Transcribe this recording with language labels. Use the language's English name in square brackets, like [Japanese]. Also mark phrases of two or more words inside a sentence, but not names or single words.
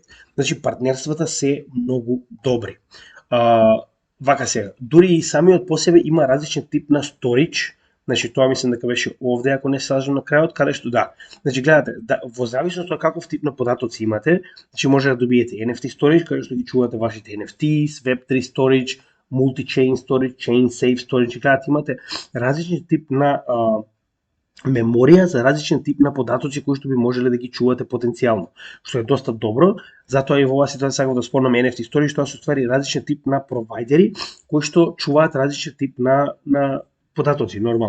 [Macedonian] Значи партнерствата се многу добри. Вака сега, дури и самиот по себе има различен тип на storage, значи тоа мислам дека беше овде, ако не се лажам на крајот, каде што да. Значи гледате, да, во зависност од каков тип на податоци имате, значи може да добиете [English] NFT storage, [Macedonian] каде што ги чувате вашите NFTs, [English] Web3 storage, multi-chain storage, chain safe storage, [Macedonian] гледате, имате различен тип на меморија за различен тип на податоци кои што би можеле да ги чувате потенцијално, што е доста добро. Затоа и во оваа ситуација сакам да спомнам [English] NFT storage, [Macedonian] тоа се ствари различен тип на провайдери кои што чуваат различен тип на податоци нормално.